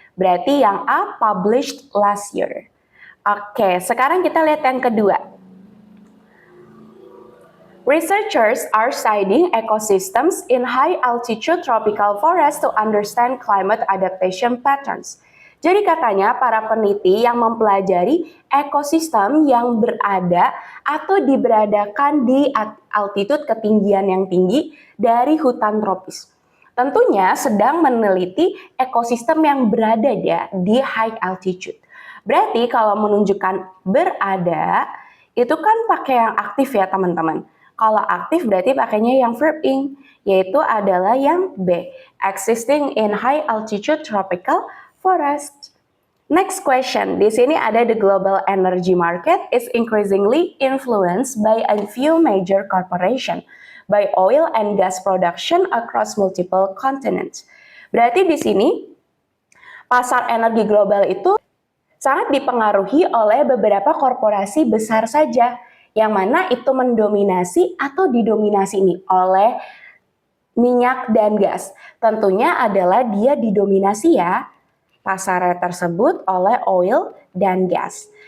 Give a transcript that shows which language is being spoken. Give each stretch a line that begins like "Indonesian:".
Indonesian: Berarti yang A,
English: published last year.
Indonesian: Oke, sekarang kita lihat yang kedua.
English: Researchers are studying ecosystems in high-altitude tropical forests to understand climate adaptation patterns.
Indonesian: Jadi katanya para peneliti yang mempelajari ekosistem yang berada atau diberadakan di altitude ketinggian yang tinggi dari hutan tropis. Tentunya sedang meneliti ekosistem yang berada di high altitude. Berarti kalau menunjukkan berada, itu kan pakai yang aktif ya teman-teman. Kalau aktif berarti pakainya yang verb ing, yaitu adalah yang B,
English: existing in high altitude tropical forest. Next question,
Indonesian: di sini ada
English: the global energy market is increasingly influenced by a few major corporations, by oil and gas production across multiple continents.
Indonesian: Berarti di sini pasar energi global itu sangat dipengaruhi oleh beberapa korporasi besar saja, yang mana itu mendominasi atau didominasi nih oleh minyak dan gas. Tentunya adalah dia didominasi ya pasarnya tersebut oleh oil dan gas.